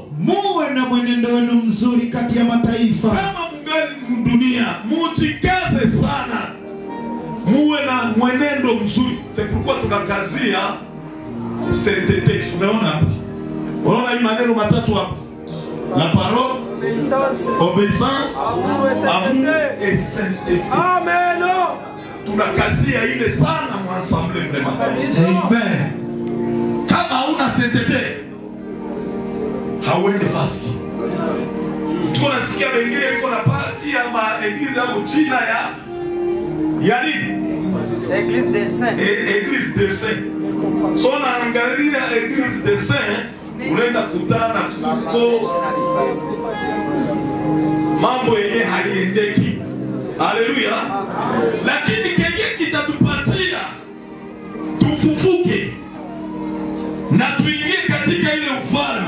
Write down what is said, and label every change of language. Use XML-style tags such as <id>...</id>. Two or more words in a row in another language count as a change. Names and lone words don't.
<sw>Muwe na mwenendo wenu mzuri kati ya mataifa. Kama mungali dunia, mujikaze sana. Muwe na mwenendo mzuri. Sepulikuwa tunakazia sainteté. Unaona hapa? Unaona hii maneno matatu hapa?</sw> <fr>La parole, obéissance, amour et sainteté.</fr> <sw>Amen. Tunakazia ile sana mu</sw> <fr>ensemble vraiment.</fr> <sw>Amen. Kama hauna sainteté, hauende fasi. Tuko nasikia wengine wiko na party ama eglise au jina ya nini? Église des saints. Église des saints. So naangalia Église des saints, unaenda kutana kuko mambo yenye haliendeki. Haleluya. Lakini kenye kitatupatia tufufuke na tuingie katika ile ufalme.</sw>